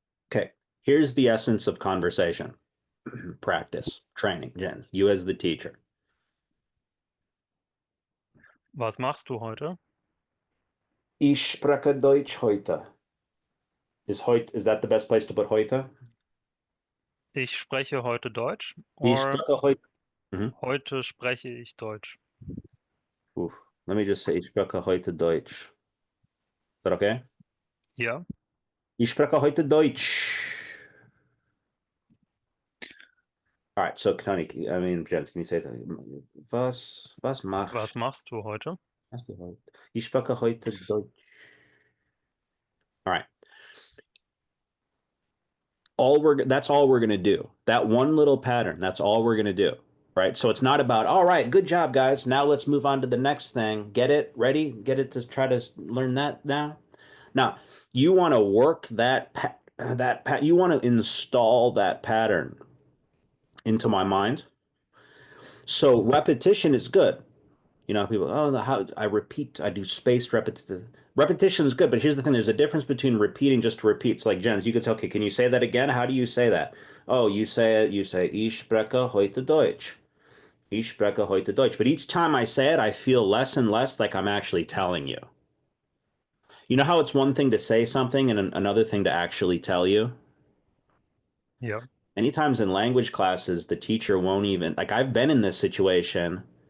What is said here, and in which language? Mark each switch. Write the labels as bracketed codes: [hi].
[en] Okay, here's the essence of conversation. Practice, training, Jen, you as the teacher. [de] Was machst du heute? Ich spreche Deutsch heute. [en] Is that the best place to put heute? [de] Ich spreche heute Deutsch Ich [en] or [de] spreche heute. Mhm. heute spreche ich Deutsch. Oof. [en] Let me just say, [de] ich spreche heute Deutsch. [en] Is that okay? [de] Ja. Ich spreche heute Deutsch. [en] All right, so Tony, Jens, can you say something? [de] Was Was machst du heute? machst du heute? Ich spreche heute Deutsch. [en] All right. That's all we're gonna do. That one little pattern, that's all we're gonna do. Right. So it's not about, all right, good job, guys. Now let's move on to the next thing. Get it? Ready? Get it to try to learn that now? Now, you want to work you want to install that pattern into my mind. So repetition is good. People, oh, how I repeat, I do spaced repetition. Repetition is good, but here's the thing: there's a difference between repeating just to repeat. So, like Jens, you could say, okay, can you say that again? How do you say that? Oh, you say it. You say, [de] Ich spreche heute Deutsch. [en] Ich spreche heute Deutsch. But each time I say it, I feel less and less like I'm actually telling you. You know how it's one thing to say something and another thing to actually tell you? [de] Ja. [en] Many times in language classes, the teacher won't even, like, I've been in this situation.